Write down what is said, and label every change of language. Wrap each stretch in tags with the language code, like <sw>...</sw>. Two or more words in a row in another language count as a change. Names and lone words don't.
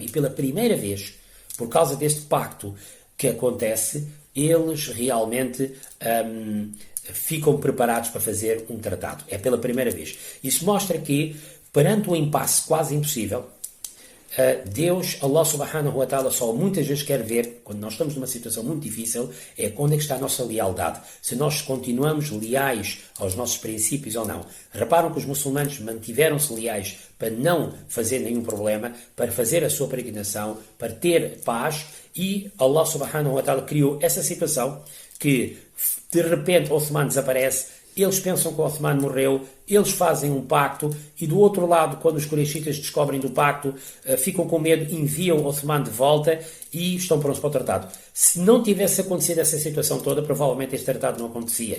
<pt>E pela primeira vez, por causa deste pacto que acontece, eles realmente ficam preparados para fazer um tratado. É pela primeira vez. Isso mostra que, perante um impasse quase impossível, Deus,</pt> <ar>الله سبحانه وتعالى,</ar> <pt>só muitas vezes quer ver, quando nós estamos numa situação muito difícil, é onde é que está a nossa lealdade. Se nós continuamos leais aos nossos princípios ou não. Reparam que os muçulmanos mantiveram-se leais para não fazer nenhum problema, para fazer a sua peregrinação, para ter paz, e</pt> <ar>الله سبحانه وتعالى</ar> <pt>criou essa situação que, de repente, Uthman desaparece. Eles pensam que o Uthman morreu, eles fazem um pacto e do outro lado, quando os Quraishitas descobrem do pacto, ficam com medo, enviam o Uthman de volta e estão prontos para o tratado. Se não tivesse acontecido essa situação toda, provavelmente este tratado não acontecia.</pt>